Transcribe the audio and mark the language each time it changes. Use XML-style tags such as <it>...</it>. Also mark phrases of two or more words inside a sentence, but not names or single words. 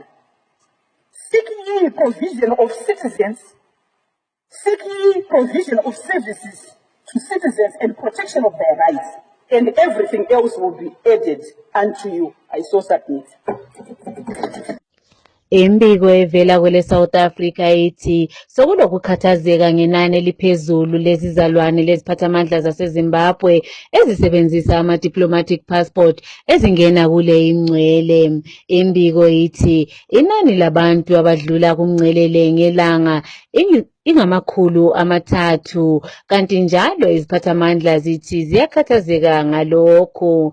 <en>Seek ye provision of citizens, seek ye provision of services to citizens and protection of their rights, and everything else will be added unto you. I so submit.</en> <nd>Imbiko evela kwele South Africa ithi sokulokukhathazeka ngenani eliphezulu lezizalwane leziphathamandla zaseZimbabwe ezisebenzisa ama-</nd> <en>diplomatic passport</en> <nd>ezingena kule ingcwele. Imbiko ithi inani labantu abadlula kumngcelele ngelanga ingamakhulu 3, kanti njalo iziphathamandla zithi ziyakhathazeka ngalokhu.</nd>